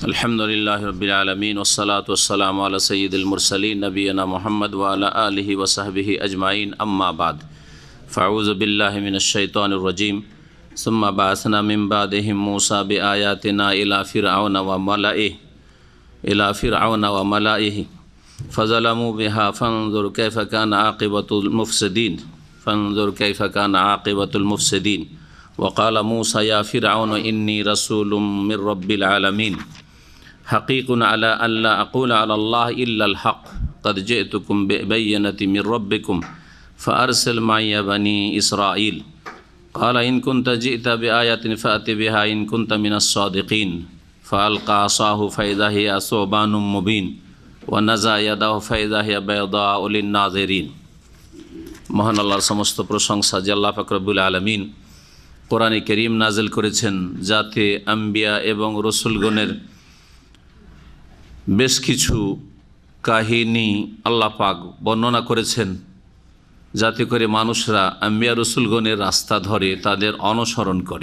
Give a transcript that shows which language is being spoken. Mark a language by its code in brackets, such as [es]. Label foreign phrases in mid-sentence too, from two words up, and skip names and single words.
[ar] الحمد لله رب العالمين والصلاة والسلام على سيد المرسلين نبينا محمد وعلى آله وصحبه أجمعين أما بعد فأعوذ بالله من الشيطان الرجيم ثم بعثنا من بعدهم موسى بآياتنا إلى فرعون وملئه فظلموا بها فانظر كيف كان عاقبة المفسدين وقال موسى يا فرعون إني رسول من رب العالمين حقيق على أن لا أقول على الله إلا الحق قد جئتكم ببينة من ربكم فأرسل معي بني إسرائيل قال إن كنت جئت بآية فأت بها إن كنت من الصادقين فألقى عصاه فإذا هي ثعبان مبين ونزع يده فإذا هي بيضاء للناظرين. [bn] মহান আল্লাহর সমস্ত প্রশংসা যে আল্লাহ পাক [ar] رب العالمين [bn] কোরআনে কারীম নাজিল করেছেন, যাতে আম্বিয়া এবং রসুলগণের বেশ কিছু কাহিনী আল্লাহ পাক বর্ণনা করেছেন, যাতে করে মানুষরা আম্বিয়া রসুলগণের রাস্তা ধরে তাদের অনুসরণ করে।